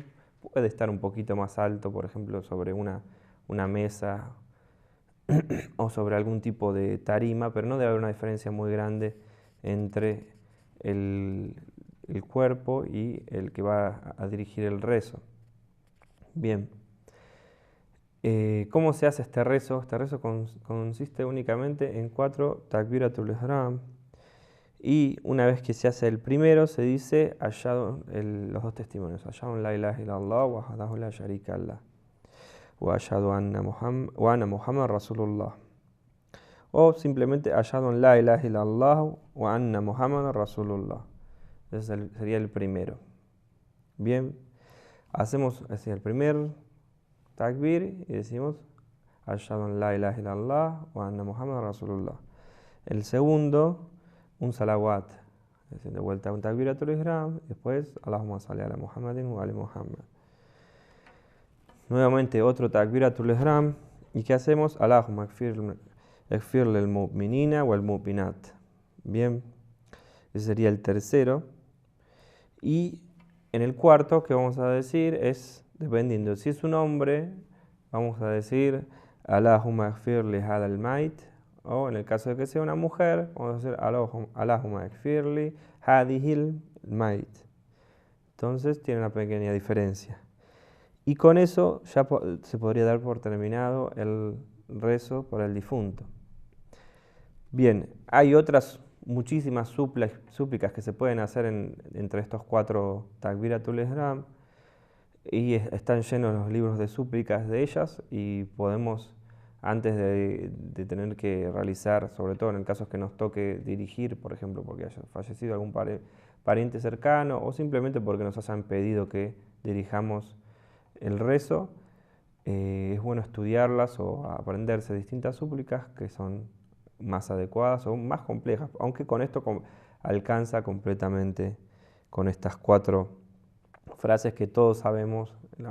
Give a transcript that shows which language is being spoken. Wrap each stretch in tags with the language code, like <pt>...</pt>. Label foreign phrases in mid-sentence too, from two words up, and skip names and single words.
<es>Puede estar un poquito más alto, por ejemplo, sobre una mesa o sobre algún tipo de tarima, pero no debe haber una diferencia muy grande entre el cuerpo y el que va a dirigir el rezo. Bien, ¿cómo se hace este rezo? Este rezo consiste únicamente en 4</es> <ar>تكبيرة الإحرام,</ar> <es>y una vez que se hace el primero se dice los dos testimonios:</es> <ar>أشهد أن لا إله إلا الله و وحده لا شريك له وأشهد أن محمد رسول الله, o simplemente أشهد أن لا إله إلا الله وأن محمد رسول الله.</ar> <es>Ese sería el primero. Bien, hacemos así el primer takbir y decimos</es> <ar>أشهد أن لا إله إلا الله وأن محمد رسول الله.</ar> <es>El segundo, un salawat, es decir, de vuelta un</es> <ar>تكبيرة الإحرام, después اللهم صل على محمد وآل محمد.</ar> <es>Nuevamente otro</es> <ar>تكبيرة الإحرام,</ar> <es>y ¿qué hacemos?</es> <ar>اللهم اغفر للمؤمنين والمؤمنات.</ar> <es>Bien, ese sería el tercero. Y en el cuarto, ¿qué vamos a decir? Es, dependiendo, si es un hombre, vamos a decir</es> <ar>اللهم اغفر لهذا الميت,</ar> <es>o en el caso de que sea una mujer, vamos a decir</es> <ar>اللهم اغفر لهذه الميت.</ar> <es>Entonces tiene una pequeña diferencia. Y con eso ya se podría dar por terminado el rezo por el difunto. Bien, hay otras muchísimas súplicas que se pueden hacer entre estos 4</es> <ar>تكبيرة الإحرام,</ar> <es>y están llenos los libros de súplicas de ellas, y podemos, antes de tener que realizar, sobre todo en el caso que nos toque dirigir, por ejemplo porque haya fallecido algún pariente cercano o simplemente porque nos hayan pedido que dirijamos el rezo, es bueno estudiarlas o aprenderse distintas súplicas que son más adecuadas o más complejas, aunque con esto alcanza completamente con estas 4 frases que todos sabemos, ¿no?</es>